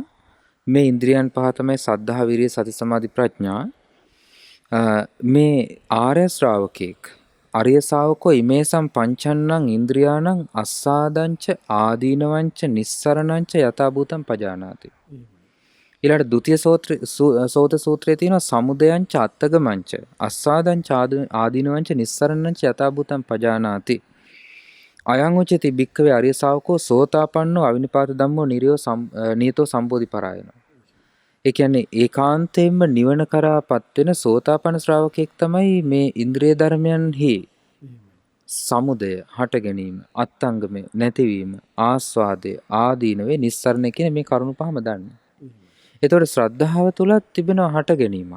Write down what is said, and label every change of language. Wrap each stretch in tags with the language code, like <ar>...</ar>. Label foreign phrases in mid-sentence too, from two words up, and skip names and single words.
<si>මේ ඉන්ද්‍රියන් පහ තමයි සද්ධා විරිය සති සමාධි ප්‍රඥා. මේ ආර්ය ශ්‍රාවකෙක්</si> <pi>අරිය ශාවකෝ ඉමේසම් පංචන්නං ඉන්ද්‍රියාණං අස්සාදංච ආදීනවංච නිස්සරණංච යථාභූතං පජානාති.</pi> <si>ඊළඟ ဒုတိ ය සෝත සූත්‍රයේ තියෙනවා</si> <pi>සමුදයංච අත්තගමංච අස්සාදංච ආදීනවංච නිස්සරණංච යථාභූතං පජානාති. අයං උච්චති භික්ඛවේ අරිය ශාවකෝ සෝතාපන්නෝ අවිනිපාත ධම්මෝ නියතෝ සම්බෝධිපරායනෝ.</pi> <si>ඒ කියන්නේ ඒකාන්තයෙන්ම නිවන කරාපත් වෙන සෝතාපන්න ශ්‍රාවකෙක් තමයි මේ ඉන්ද්‍රිය ධර්මයන්හි සමුදය හට ගැනීම, අත්ංගමය නැතිවීම, ආස්වාදය, ආදීනවේ නිස්සරණ කියන මේ කරුණු පහම දන්නේ. එතකොට ශ්‍රද්ධාව තුලත් තිබෙනවා හට ගැනීමක්.</si>